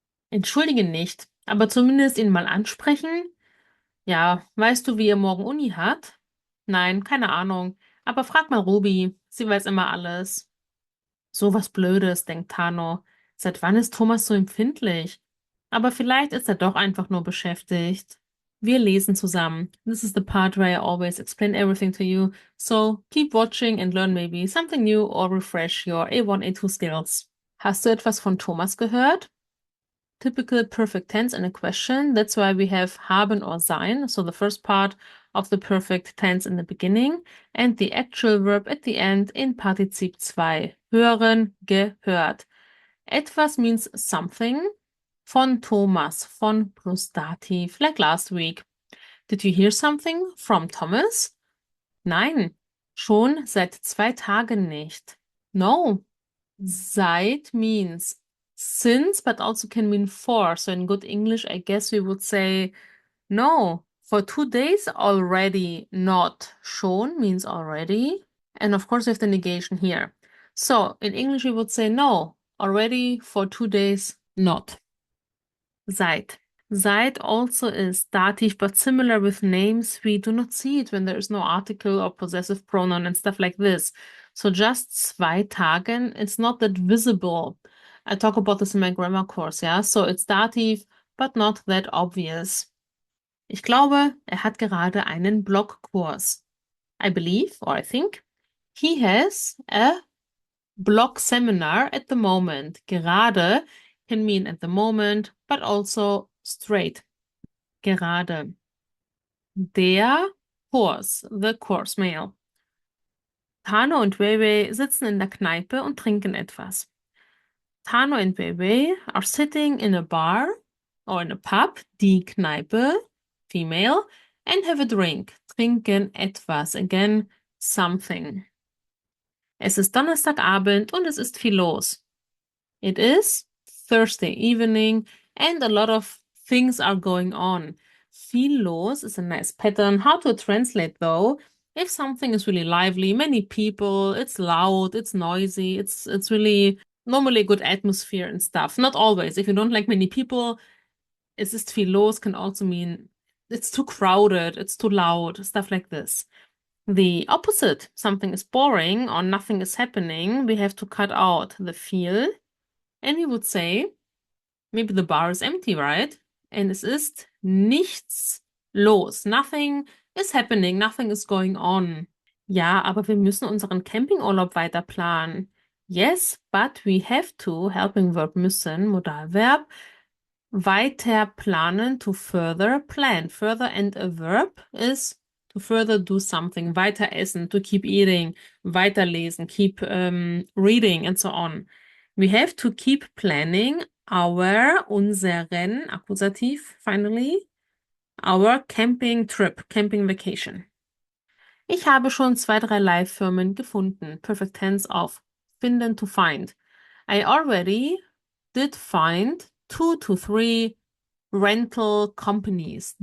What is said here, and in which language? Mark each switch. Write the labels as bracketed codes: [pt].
[de] Entschuldigen nicht, aber zumindest ihn mal ansprechen? Ja, weißt du, wie er morgen Uni hat? Nein, keine Ahnung. Aber frag mal Ruby. Sie weiß immer alles. So was Blödes, denkt Tano. Seit wann ist Thomas so empfindlich? Aber vielleicht ist er doch einfach nur beschäftigt. Wir lesen zusammen. [en] This is the part where I always explain everything to you, so keep watching and learn maybe something new or refresh your A1, A2 skills. [de] Hast du etwas von Thomas gehört? [en] Typical perfect tense in a question. That's why we have haben or sein, so the first part of the perfect tense in the beginning and the actual verb at the end in Partizip 2. [de] Hören, gehört. Etwas [en] means something. [de] Von Thomas, von [en] plus Dativ, like last week. Did you hear something from Thomas? [de] Nein, schon seit 2 Tagen nicht. [en] No. Seit means since, but also can mean for. So in good English, I guess we would say no. For 2 days already not. Schon means already. And of course, we have the negation here. So in English, we would say no. Already for 2 days not. Seit. Seit also is dative, but similar with names, we do not see it when there is no article or possessive pronoun and stuff like this. So just 2 Tagen, it's not that visible. I talk about this in my grammar course, yeah? So it's dative, but not that obvious. [de] Ich glaube, er hat gerade einen Blogkurs. [en] I believe, or I think, he has a blog seminar at the moment. Gerade can mean at the moment, but also straight. [de] Gerade. Der Kurs, [en] the course mail. [de] Tano und Weiwei sitzen in der Kneipe und trinken etwas. [en] Tano and Weiwei are sitting in a bar or in a pub, [de] die Kneipe, [en] female, and have a drink. [de] Trinken etwas, [en] again, something. [de] Es ist Donnerstagabend und es ist viel los. [en] It is Thursday evening and a lot of things are going on. Viel los is a nice pattern. How to translate though? If something is really lively, many people, it's loud, it's noisy, it's really normally a good atmosphere and stuff. Not always. If you don't like many people, [de] es ist viel los [en] can also mean it's too crowded, it's too loud, stuff like this. The opposite, something is boring or nothing is happening, we have to cut out the viel. And we would say, maybe the bar is empty, right? And [de] es ist nichts los. [en] Nothing is happening, nothing is going on. [de] Ja, aber wir müssen unseren Campingurlaub weiter planen. [en] Yes, but we have to, helping verb müssen, Modalverb, [de] weiter planen, [en] to further plan. Further and a verb is to further do something. [de] Weiter essen, [en] to keep eating. [de] Weiterlesen, [en] keep reading and so on. We have to keep planning unseren, Akkusativ, finally, our camping trip, camping vacation. [de] Ich habe schon 2, 3 Leihfirmen gefunden. [en] Perfect tense of finden, to find. I already did find 2 to 3 rental companies.